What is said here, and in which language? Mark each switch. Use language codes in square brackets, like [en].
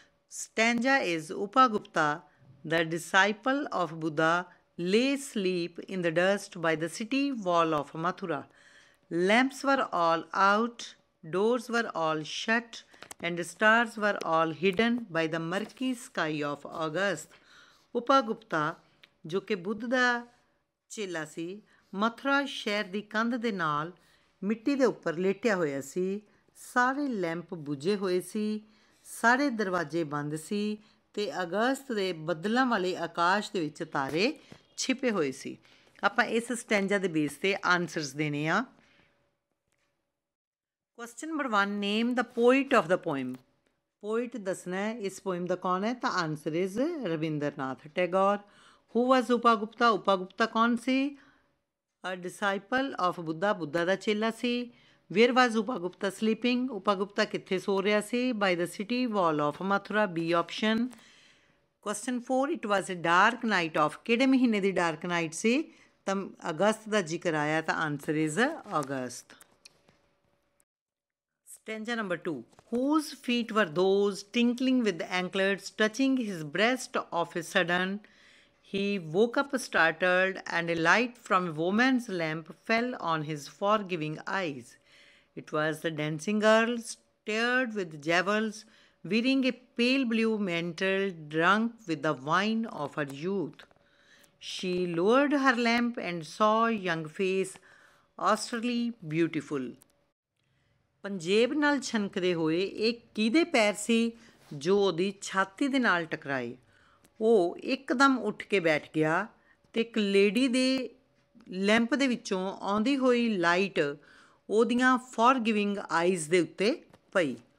[en] Stanza is Upagupta, the disciple of Buddha, lay asleep in the dust by the city wall of Mathura. Lamps were all out, doors were all shut, and stars were all hidden by the murky sky of August. [pa] Upagupta, ਜੋ ਕਿ ਬੁੱਧ ਦਾ ਚੇਲਾ ਸੀ, ਮਥੁਰਾ ਸ਼ਹਿਰ ਦੀ ਕੰਧ ਦੇ ਨਾਲ ਮਿੱਟੀ ਦੇ ਉੱਪਰ ਲੇਟਿਆ ਹੋਇਆ ਸੀ। ਸਾਰੇ ਲੈਂਪ ਬੁਝੇ ਹੋਏ ਸੀ, ਸਾਰੇ ਦਰਵਾਜ਼ੇ ਬੰਦ ਸੀ ਤੇ ਅਗਸਤ ਦੇ ਬੱਦਲਾਂ ਵਾਲੇ ਆਕਾਸ਼ ਦੇ ਵਿੱਚ ਤਾਰੇ ਛਿਪੇ ਹੋਏ ਸੀ। ਆਪਾਂ ਇਸ ਸਟੈਂਜਾ ਦੇ ਬੇਸ ਤੇ ਆਨਸਰਸ ਦੇਣੇ ਆ। [en] Question number 1 name the poet of the poem. [pa] Poet ਦੱਸਣਾ ਹੈ ਇਸ ਪੋਇਮ ਦਾ ਕੌਣ ਹੈ, ਤਾਂ [en] answer is [pa] ਰਵਿੰਦਰਨਾਥ ਟੈਗੋਰ। [en] who was Upagupta, [pa] ਉਪਾਗੁਪਤਾ ਕੌਣ ਸੀ? [en] a disciple of Buddha, [pa] ਬੁੱਧਾ ਦਾ ਚੇਲਾ ਸੀ। [en] where was Upagupta sleeping, [pa] ਉਪਾਗੁਪਤਾ ਕਿੱਥੇ ਸੋ ਰਿਹਾ ਸੀ? [en] By the city wall of Mathura, B option. Question 4 it was a dark night of, [pa] ਕਿਹੜੇ ਮਹੀਨੇ ਦੀ ਡਾਰਕ ਨਾਈਟ ਸੀ? ਤਾਂ ਅਗਸਤ ਦਾ ਜ਼ਿਕਰ ਆਇਆ, ਤਾਂ [en] answer is [pa] August. [en] Stanza number 2. Whose feet were those tinkling with anklets, touching his breast of a sudden? He woke up startled, and a light from a woman's lamp fell on his forgiving eyes. It was the dancing girl, starred with jewels, wearing a pale blue mantle, drunk with the wine of her youth. She lowered her lamp and saw a young face, austerely beautiful. [pa] ਪੰਜੇਬ ਨਾਲ ਛਨਕਦੇ ਹੋਏ ਇਹ ਕਿਹਦੇ ਪੈਰ ਸੀ ਜੋ ਉਹਦੀ ਛਾਤੀ ਦੇ ਨਾਲ ਟਕਰਾਏ? ਉਹ ਇੱਕਦਮ ਉੱਠ ਕੇ ਬੈਠ ਗਿਆ ਅਤੇ ਇੱਕ ਲੇਡੀ ਦੇ ਲੈਂਪ ਦੇ ਵਿੱਚੋਂ ਆਉਂਦੀ ਹੋਈ ਲਾਈਟ ਉਹਦੀਆਂ [en] forgiving eyes [pa] ਦੇ ਉੱਤੇ ਪਈ।